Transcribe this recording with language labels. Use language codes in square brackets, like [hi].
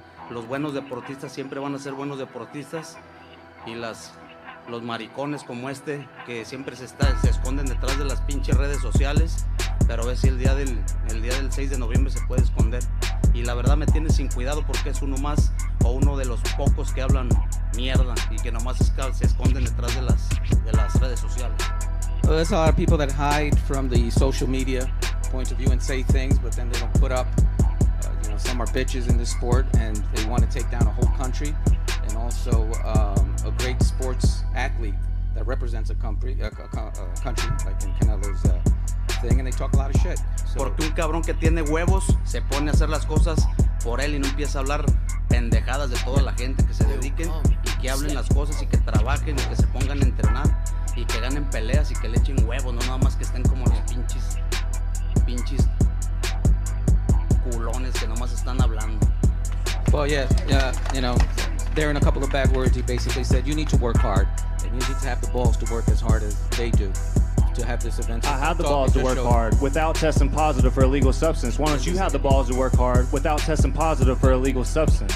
[es] Los buenos deportistas siempre van a ser buenos deportistas y los maricones como que siempre se esconden detrás de las pinches redes sociales, pero a ver si el día del 6 de noviembre se puede esconder. Y la verdad me tiene sin cuidado porque es uno más o uno de los pocos que hablan mierda y que nomás se esconden detrás de las redes sociales. [en] Well, there's a lot of people that hide from the social media point of view and say things, but then they don't put up. You know, some are bitches in this sport and they want to take down a whole country, and also a great sports athlete that represents a country like in Canelo's thing, and they talk a lot of shit. So, [es] porque un cabrón que tiene huevos se pone a hacer las cosas por él y no empieza a hablar pendejadas de toda la gente, que se dediquen y que hablen las cosas y que trabajen y que se pongan a entrenar y que ganen peleas y que le echen huevos, no nada más que estén como los pinches culones que nomás están hablando. [en] well, yeah, you know, there in a couple of bad words, he basically said you need to work hard and you need to have the balls to work as hard as they do to have this event. I have the balls to work hard without testing positive for illegal substance. Why don't you have the balls to work hard without testing positive for illegal substance?